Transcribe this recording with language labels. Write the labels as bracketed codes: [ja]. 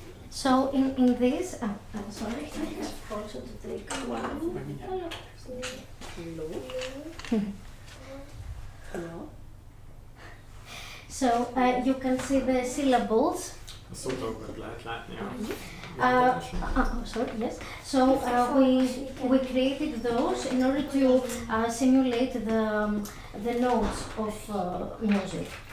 [en] So in this, I'm sorry, I have also to take one. Hello. So you can see the syllables. [hu] A szótagokat lehet látni a [en] Sorry, yes. So we created those in order to simulate the notes of music.